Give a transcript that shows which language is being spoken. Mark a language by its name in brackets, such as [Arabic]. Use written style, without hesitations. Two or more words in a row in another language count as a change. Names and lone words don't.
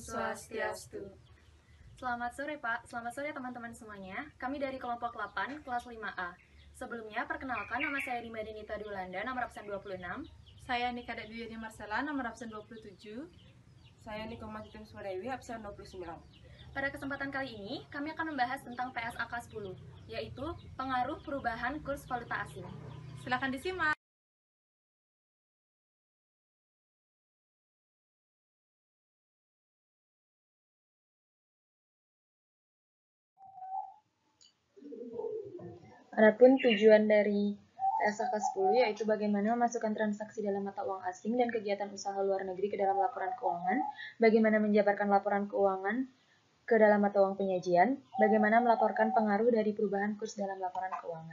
[Indonesian] Swastiastu. Selamat sore Pak, selamat sore teman-teman semuanya. Kami dari kelompok 8, kelas 5A. Sebelumnya, perkenalkan nama saya Rima Denita Dulanda, nomor absen 26. Saya Nika Duyani Marsela, nomor absen 27. Saya Niko Majitim Suwadewi, absen 29. Pada kesempatan kali ini, kami akan membahas tentang PSAK 10, yaitu pengaruh perubahan kurs valuta asing. Silakan disimak. Adapun tujuan dari PSAK 10 yaitu bagaimana memasukkan transaksi dalam mata uang asing dan kegiatan usaha luar negeri ke dalam laporan keuangan, bagaimana menjabarkan laporan keuangan ke dalam mata uang penyajian, bagaimana melaporkan pengaruh dari perubahan kurs dalam laporan keuangan.